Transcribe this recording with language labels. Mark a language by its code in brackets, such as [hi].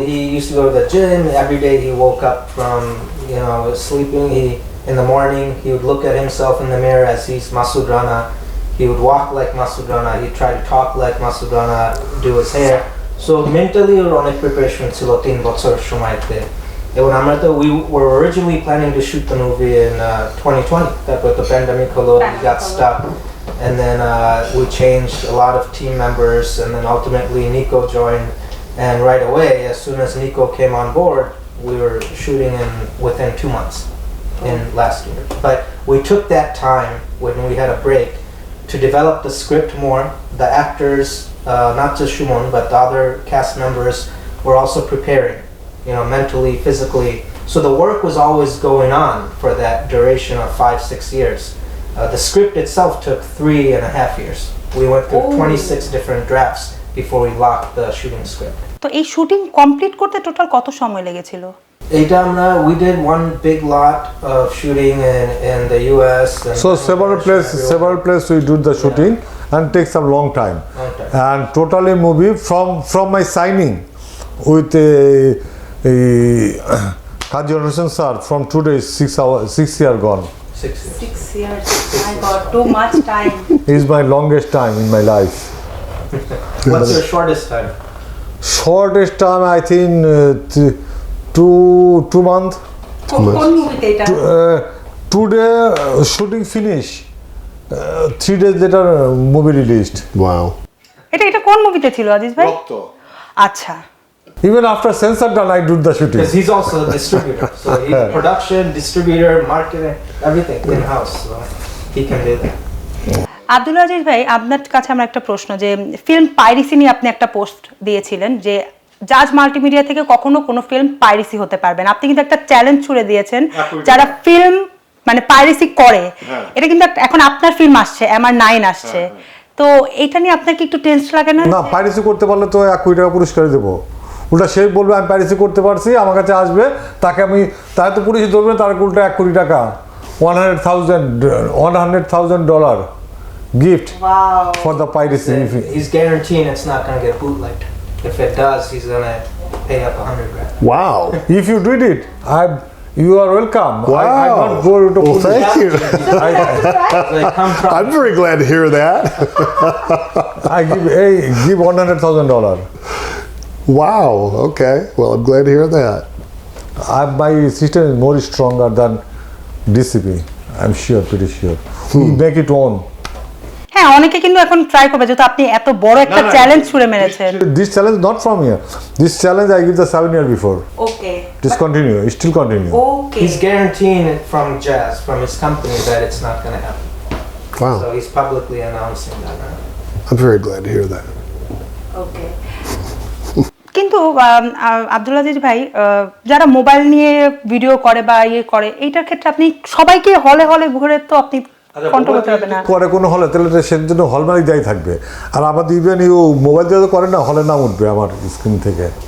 [en] He used to go to the gym every day. He woke up from sleeping. In the morning he would look at himself in the mirror as he's Masood Rana. He would walk like Masood Rana. He'd try to talk like Masood Rana, do his hair. So mentally [bn] ওর অনেক preparation ছিল 3 বছর সময়তে। এবং আমরা তো [en] we were originally planning to shoot the movie in 2020, [bn] তারপর [en] the pandemic [bn] holo, [en] we got stuck, and then we changed a lot of team members, and then ultimately Nico joined, and right away as soon as Nico came on board we were shooting within 2 months in last year. But we took that time when we had a break to develop the script more. The actors, not just Shumon but the other cast members, were also preparing, mentally, physically. So the work was always going on for that duration of 5-6 years. The script itself took 3.5 years. We went through 26 different drafts before we locked the shooting script. [bn] তো এই shooting complete করতে total কত সময় লেগেছিল? [en] We did one big lot of shooting in the US. And so several places we do the shooting, and takes some long time. And totally movie from my signing with Kaji Honorson sir, from today 6 years gone. 6 years. 6 years. I got too much time. Is my longest time in my life. What's your shortest time? Shortest time I think 2 months. [bn] কোন মুভিতে এটা? [en] Today shooting finish. 3 days later movie released. Wow. [bn] এটা কোন মুভিতে ছিল আজিজ ভাই? আচ্ছা। [en] Even after censor done, I do the shooting. Because he's also a distributor, so he's production, distributor, marketing, everything in house. So he can do that. [bn] Abdul Aziz ভাই, আপনার কাছে আমার একটা প্রশ্ন, যে ফিল্ম পাইরেসি নিয়ে আপনি একটা পোস্ট দিয়েছিলেন যে জাজ মাল্টিমিডিয়া থেকে কখনো কোনো ফিল্ম পাইরেসি হতে পারবে না। আপনি কিন্তু একটা চ্যালেঞ্জ ছুড়ে দিয়েছেন যারা ফিল্ম মানে পাইরেসি করে। এটা কিন্তু এখন আপনার ফিল্ম আসছে, MR-9 আসছে, তো এটা নিয়ে আপনার কি একটু টেনশন লাগে না? না, পাইরেসি করতে পারলে তো 1 কোটি টাকা পুরস্কার দেবো। উল্টা সে বলবে আমি পাইরেসি করতে পারছি, আমার কাছে আসবে, তাকে তো পুলিশ ধরবে, তার উল্টা 1 কোটি টাকা, [en] $100,000 gift for the piracy. He's guaranteeing it's not going to get bootlegged. If it does, he's going to pay up $100,000. Wow. If you did it, you are welcome. Wow. I not go to Well, thank you. Like, I'm very glad to hear that. I give $100,000. Wow. Okay. Well, I'm glad to hear that. My system is more stronger than DCP. I'm sure, pretty sure. We make it on. [bn] হ্যাঁ, অনেকে কিন্তু এখন try করবে, যেহেতু আপনি এত বড় একটা চ্যালেঞ্জ ছুড়ে মেরেছেন। [en] This challenge not from here. This challenge I give the 7 years before. Okay. Just continue. Still continue. Okay. he's guaranteeing it from Jazz, from his company, that it's not going to happen. Wow. So he's publicly announcing that now. I'm very glad to hear that. Okay. [bn] কিন্তু আব্দুল আজিজ ভাই, যারা mobile নিয়ে video করে বা করে, এইটার ক্ষেত্রে আপনি সবাইকে হলে ঘুরে তো আপনি কন্ট্রোল করতে পারবেন না। করে কোনো হলে তাহলে সেজন্য হল মালিক দায়ী থাকবে। আর আমাদের ইভেন মোবাইল দিয়ে তো করে না, হলে নাম উঠবে আমার স্ক্রিন থেকে।